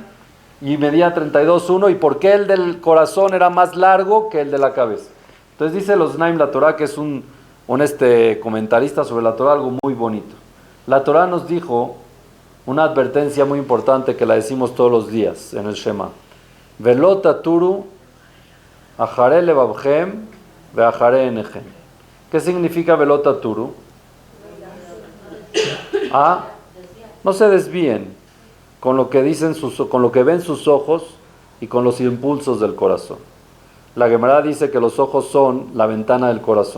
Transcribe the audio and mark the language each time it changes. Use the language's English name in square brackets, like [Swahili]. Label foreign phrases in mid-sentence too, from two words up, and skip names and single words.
[Spanish] Y medía 32,1. ¿Y por qué el del corazón era más largo que el de la cabeza? Entonces dice los Znaim la Torah, que es un comentarista sobre la Torah, algo muy bonito. La Torah nos dijo una advertencia muy importante que la decimos todos los días en el Shema. [Hebrew] ולא תתורו אחרי לבבכם ואחרי עיניכם. [Spanish] ¿Qué significa [Hebrew] ולא תתורו? [Spanish] No se desvíen con lo que con lo que ven sus ojos y con los impulsos del corazón. La Gemara dice que los ojos son la ventana del corazón.